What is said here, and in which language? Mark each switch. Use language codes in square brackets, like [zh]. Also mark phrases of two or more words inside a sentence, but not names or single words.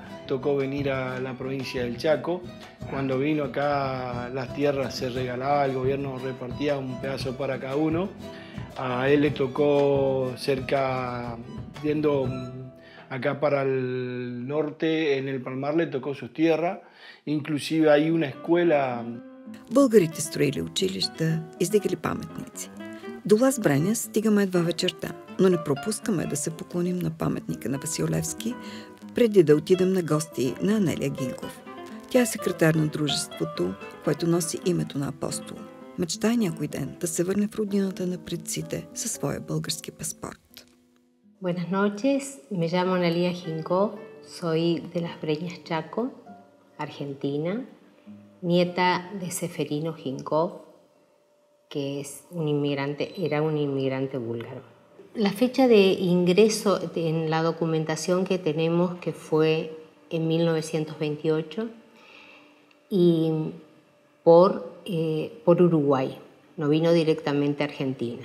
[es] Tocó venir a la provincia del Chaco. Cuando vino acá las tierras se regalaba, el gobierno repartía un pedazo para cada uno. A él le tocó cerca, yendo acá para el norte, en el Palmar, le tocó sus tierras. Inclusive hay una escuela. [bg] Българите строили училища, издигали паметници. До Лаз Бреня стигаме едва вечерта, но не пропускаме да се поклоним на паметника на Васил Левски, преди да отидем на гости на Анелия Гинков. Тя е секретар на дружеството, което носи името на апостола. Мечтае някой ден да се върне в родината на предците със своя български паспорт. [es] Buenas noches, me llamo Analia Ginkov, soy de Las Breñas, Chaco, Argentina, nieta de Seferino Ginkov, que era un inmigrante búlgaro. La fecha de ingreso en la documentación que tenemos que fue en 1928 y por Uruguay, no vino directamente a Argentina.